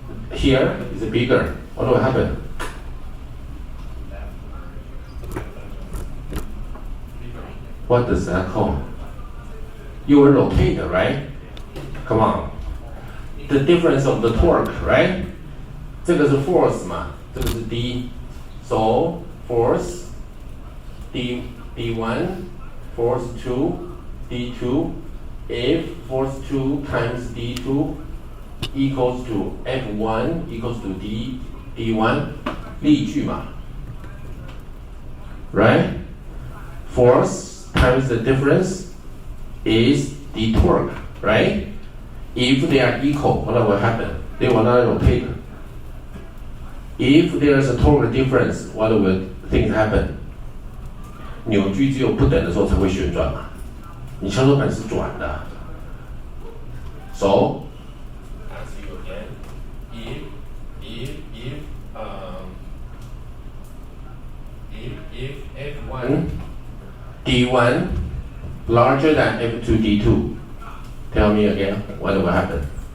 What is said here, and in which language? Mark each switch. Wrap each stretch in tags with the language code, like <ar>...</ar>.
<en>Here is bigger. What will happen? What does that call? You will rotate, right? Come on. The difference of the torque, right?</en> <zh>这个是 force 嘛，这个是 D.</zh> <en>So force D1, force 2, D2. If force 2 times D2 equals to F1 equals to D1,</en> <zh>力矩嘛</zh> <en>right? Force times the difference is the torque, right? If they are equal, what will happen? They will not rotate. If there is a torque difference, what will things happen?</en> <zh>扭矩只有不等的时候才会旋转嘛，你跷跷板是转的。</zh> <en>So, ask you again, if F1 D1 larger than F2 D2, tell me again, what will happen?</en>